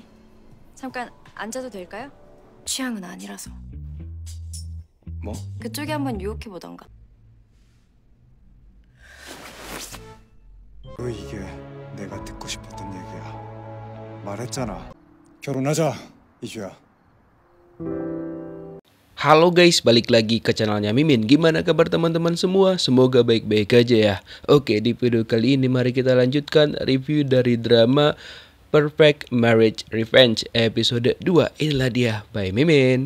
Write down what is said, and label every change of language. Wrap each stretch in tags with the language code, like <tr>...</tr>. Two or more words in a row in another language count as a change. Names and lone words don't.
<ko>잠깐 앉아도 될까요? 취향은 아니라서. 뭐? 그쪽이 한번 유혹해 보던가. 이게 내가 듣고 싶었던 얘기야. 말했잖아. 결혼하자, 이주야.</ko> <id>Halo guys, balik lagi ke channelnya Mimin. Gimana kabar teman-teman semua? Semoga baik-baik aja ya. Oke, di video kali ini mari kita lanjutkan review dari drama Perfect Marriage Revenge episode 2. Inilah dia by Mimin.</id>